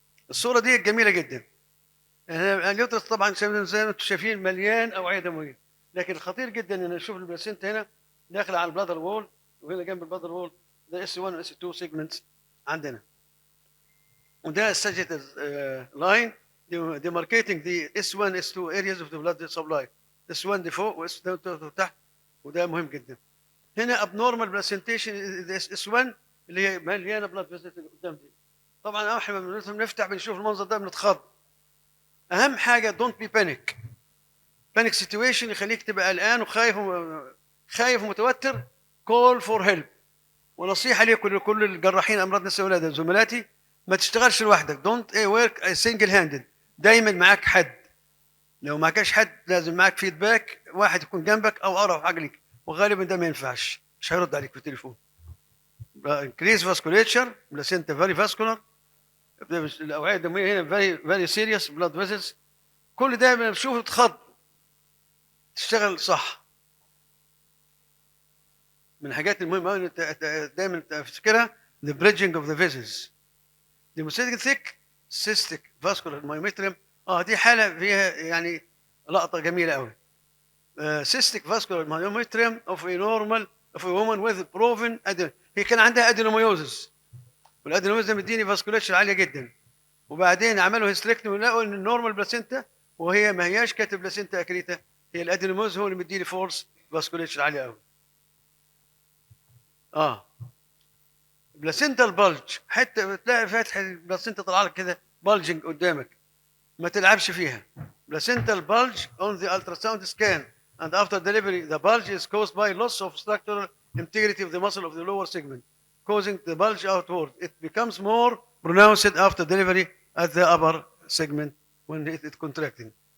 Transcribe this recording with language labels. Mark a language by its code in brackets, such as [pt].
[ar] الصوره دي جميله جدا. اليوترس طبعا زي ما انتم شايفين مليان اوعيه دمويه، لكن الخطير جدا ان نشوف البلاسينتا هنا داخله على البلادر وول، وهنا جنب البلادر وول ده [en] S 1 و S 2 segments [ar] عندنا. وده الساجيتال لاين [en] demarcating the S1 S2 areas of the blood supply. [ar] S1 دي فوق و S2 تحت، وده مهم جدا. هنا [en] abnormal placentation [ar] S1 اللي هي مليانه بلاد فيسلز اللي قدام دي. طبعا احنا لما بنفتح بنشوف المنظر ده بنتخض. اهم حاجه [en] Don't be panic. Panic situation [ar] يخليك تبقى قلقان وخايف ومتوتر. [en] Call for help. [ar] ونصيحه ليكم لكل الجراحين امراض نساء ولاده زملاتي، ما تشتغلش لوحدك. [en] Don't work single handed. [ar] دايما معاك حد. لو معكش حد لازم معاك فيدباك، واحد يكون جنبك او اقرب حاجه ليك، وغالبا ده ما ينفعش، مش هيرد عليك في التليفون. [en] increase vasculature placenta very vascular. [ar] الاوعيه الدمويه هنا [en] very serious blood vessels. [ar] كل ده بنشوفه تخض. تشتغل صح. من الحاجات المهمه قوي دايما تفتكرها [en] the bridging of the vessels. demonstrating thick cystic vascular myometrium. [ar] دي حاله فيها يعني لقطه جميله قوي. [en] cystic vascular myometrium of a normal of a woman with proven [ar] هي كان عندها ادينوميوزس، والادينوميوزس مديني فاسكوليتشر عاليه جدا. وبعدين عملوا هيستريكتومي ولقوا ان النورمال بلاسينتا، وهي ما هياش كاتب بلاسينتا اكريتا، هي الادينوميوزس هو اللي مديني فورس فاسكوليتشر عاليه قوي. بلاسينتا البلج، حتى بتلاقي فاتح البلاسينتا طالعه لك كده بلجنج قدامك، ما تلعبش فيها. [en] placental bulge on the ultrasound scan and after delivery the bulge is caused by loss of structural integrity of the muscle of the lower segment. causing the bulge outward. It becomes more pronounced after delivery at the upper segment when it contracting.